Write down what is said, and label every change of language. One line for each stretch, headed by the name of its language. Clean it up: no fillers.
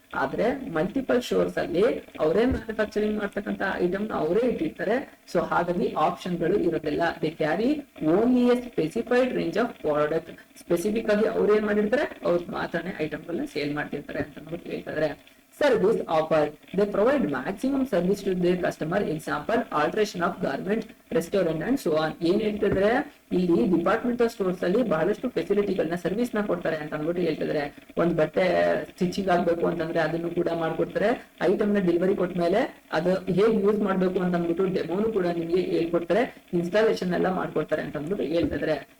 Kannada: ಆದ್ರೆ multiple stores ಅಲ್ಲಿ ಅವರೇ ಮ್ಯಾನುಫ್ಯಾಕ್ಚರಿಂಗ್ ಮಾಡ್ತಕ್ಕಂತ ಐಟಮ್ ಅವರೇ ಇಟ್ಟಿರ್ತಾರೆ. ಸೊ ಹಾಗಾಗಿ ಆಪ್ಷನ್ ಗಳು ಇರೋದಿಲ್ಲ.
English: they carry only a specified range of product,
Kannada: specific ಆಗಿ ಅವ್ರು ಏನ್ ಮಾಡಿರ್ತಾರೆ ಅವ್ರು ಮಾತ್ರನೇ ಐಟಮ್ ಗಳನ್ನ ಸೇಲ್ ಮಾಡ್ತಿರ್ತಾರೆ ಅಂತ ಹೇಳ್ತಾರೆ.
English: Service offer, they provide maximum service to their customer, example alteration of garment, restaurant and so on.
Kannada: ಏನ್ ಹೇಳ್ತಿದ್ರೆ ಇಲ್ಲಿ ಡಿಪಾರ್ಟ್ಮೆಂಟಲ್ ಸ್ಟೋರ್ಸ್ ಅಲ್ಲಿ ಬಹಳಷ್ಟು ಫೆಸಿಲಿಟಿಗಳನ್ನ ಸರ್ವಿಸ್ ನ ಕೊಡ್ತಾರೆ ಅಂತ ಅಂದ್ಬಿಟ್ಟು ಹೇಳ್ತಿದ್ರೆ. ಒಂದ್ ಬಟ್ಟೆ ಸ್ಟಿಚಿಂಗ್ ಆಗ್ಬೇಕು ಅಂತಂದ್ರೆ ಅದನ್ನು ಕೂಡ ಮಾಡ್ಕೊಡ್ತಾರೆ. ಐಟಮ್ ನ ಡೆಲಿವರಿ ಕೊಟ್ಮೇಲೆ ಅದು ಹೇಗೆ ಯೂಸ್ ಮಾಡ್ಬೇಕು ಅಂತ ಅಂದ್ಬಿಟ್ಟು ಡೆಮೋನು ಕೂಡ ನಿಮ್ಗೆ ಹೇಳ್ಕೊಡ್ತಾರೆ, ಇನ್ಸ್ಟಾಲೇಷನ್ ಎಲ್ಲ ಮಾಡ್ಕೊಡ್ತಾರೆ ಅಂತ ಅಂದ್ಬಿಟ್ಟು ಹೇಳ್ತಿದ್ರೆ.